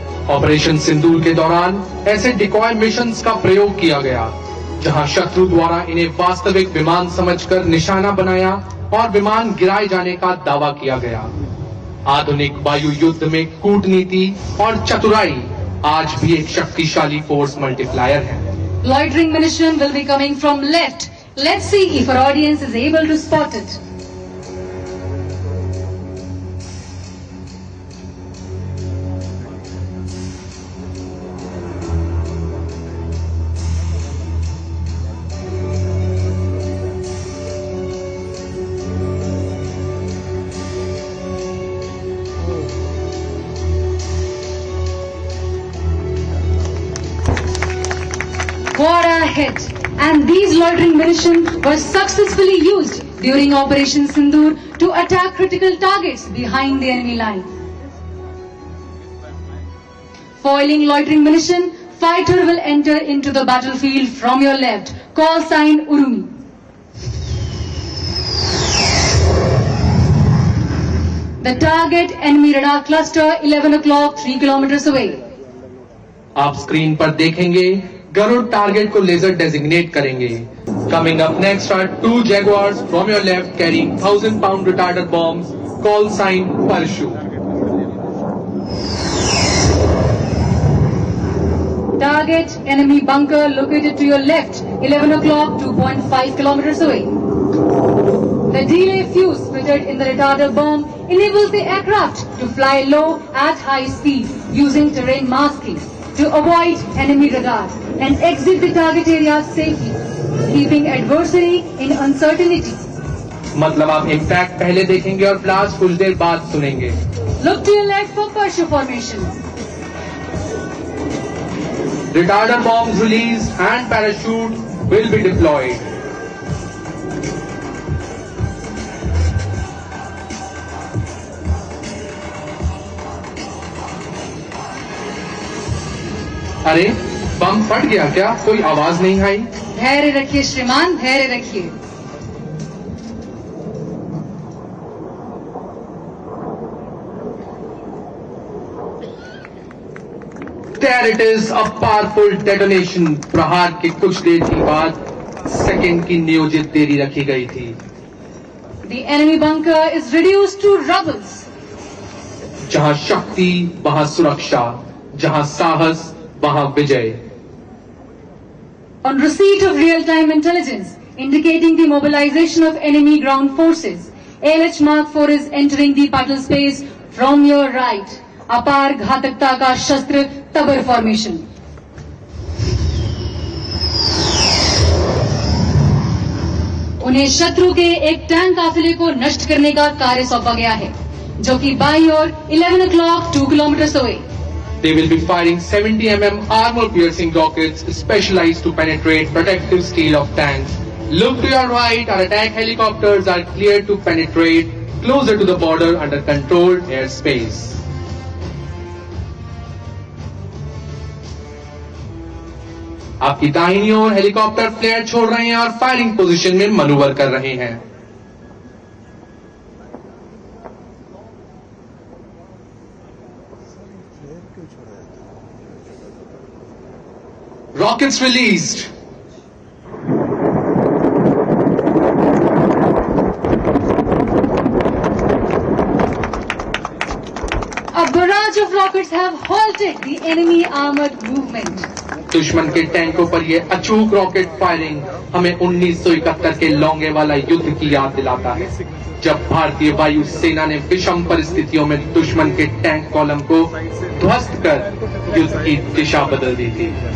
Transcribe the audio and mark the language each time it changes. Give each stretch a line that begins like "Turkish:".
Hindi: Operation सिंदूर के दौरान ऐसे डिकॉय मिशंस का प्रयोग किया गया जहां शत्रु द्वारा इन्हें वास्तविक विमान समझकर निशाना बनाया और विमान गिराए जाने का दावा किया गया। आधुनिक वायु युद्ध में कूटनीति और चतुराई आज भी एक शक्तिशाली फोर्स मल्टीप्लायर है।
English: Loitering munition will be coming from left. Let's see if our audience is able to spot it. What a hit! And these loitering munition were successfully used during Operation Sindoor to attack critical targets behind the enemy line. Foiling loitering munition, fighter will enter into the battlefield from your left. Call sign Urumi. The target enemy radar cluster 11 o'clock 3 kilometers away.
Hindi: आप screen पर देखेंगे Garuda target को laser designate करेंगे।
English: Coming up next are 2 Jaguars from your left carrying 1,000-pound retarder bombs. Call sign Parachute. Target enemy bunker located to your left 11 o'clock 2.5 kilometers away. The delay fuse fitted in the retarder bomb enables the aircraft to fly low at high speed using terrain masking to avoid enemy radar and exit the target area safely, keeping adversary in uncertainty.
Hindi: मतलब आप impact पहले देखेंगे और blast कुछ देर बाद सुनेंगे।
English: Look to your left for parachute formation. Retarder bombs released and parachute will be deployed.
Hindi: अरे बम फट गया क्या? कोई आवाज नहीं आई। धैर्य रखिए श्रीमान, धैर्य रखिए।
English: There it is, a powerful detonation.
Hindi: प्रहार के कुछ देर के बाद सेकंड की नियोजित देरी रखी गई थी।
English: The enemy bunker is reduced to rubbles.
Hindi: जहां शक्ति वहां सुरक्षा, जहां साहस वहां विजय।
English: On receipt of real-time intelligence indicating the mobilization of enemy ground forces, ALH Mark 4 is entering the battle space from your right.
Hindi: अपार घातकता का शस्त्र तबर फॉर्मेशन. उन्हें शत्रु के एक टैंक काफिले को नष्ट करने का कार्य सौंपा गया है, जो कि बाईं ओर
English: 11 o'clock 2 kilometers away. They will be firing 70 mm armor-piercing rockets specialized to penetrate protective steel of tanks. Look to your right. Our attack helicopters are cleared to penetrate closer to the border under controlled airspace.
Hindi: आपकी दाहिनी ओर helicopter flare छोड़ रहे हैं और firing position में manoeuvre कर रहे हैं.
English: Rockets released. A barrage of rockets have halted the enemy armored movement.
Hindi: दुश्मन के टैंकों पर यह अचूक रॉकेट फायरिंग हमें 1971 के लौंगे वाला युद्ध की याद दिलाता है, जब भारतीय वायु सेना ने विषम परिस्थितियों में दुश्मन के टैंक कॉलम को ध्वस्त कर युद्ध की दिशा बदल दी थी.